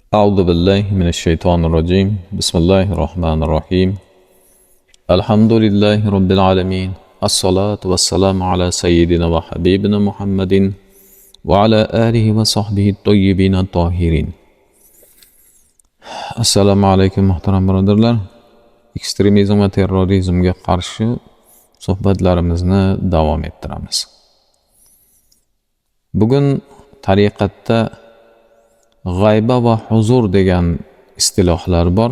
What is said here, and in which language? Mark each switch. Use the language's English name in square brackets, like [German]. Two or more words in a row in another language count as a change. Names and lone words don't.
[Arabic] أعوذ بالله من الشيطان الرجيم بسم الله الرحمن الرحيم الحمد لله رب العالمين الصلاة والسلام على سيدنا وحبيبنا محمد وعلى آله وصحبه الطيبين الطاهرين. [Uzbek] Assalomu alaykum muhtaram birodarlar. Ekstremizm va terrorizmga qarshi suhbatlarimizni davom ettiramiz. Bugun tariqatda g'ayba va huzur degan istilohlar bor.